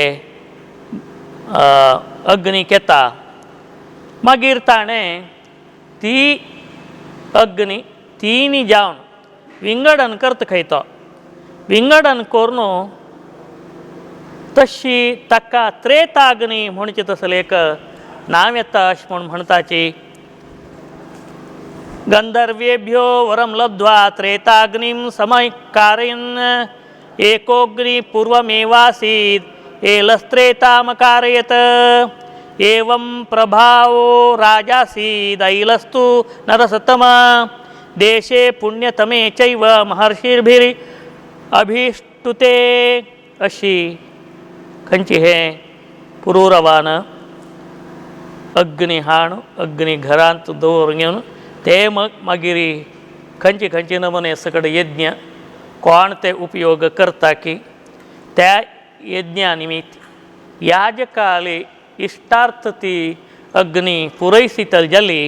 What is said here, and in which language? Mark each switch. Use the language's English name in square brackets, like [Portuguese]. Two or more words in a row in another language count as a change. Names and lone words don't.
[Konkani] अग्नीक येता मागीर ताणें ती अग्नी तीन जावन विंगडन करता खंय तो विंगडन करून तशी ताका त्रेताग्नी म्हणचे तसले एक नांव येता अशें म्हूण म्हणटाची [Sanskrit] गंधर्वेभ्यो वरम लब्ध्वा त्रेताग्निं समकारयन् एकोग्नि पूर्वमेवासीत् एलस्त्रेतामकारयत् एवं प्रभावो राजासीदैलस्तु नरसत्तम देशे पुण्यतमे चैव महर्षिर्भिः अभिष्टुते. [Konkani] अशी खंची हे पुरूरवान अग्नी हाण अग्नी घरांत दवर घेवन ते मागीर खंयची खंयची नमुने सकट यज्ञ कोण ते उपयोग करता की त्या यज्ञा निमित्त याजकाले इष्टार्थ ती अग्नी पुरयसितल जाली.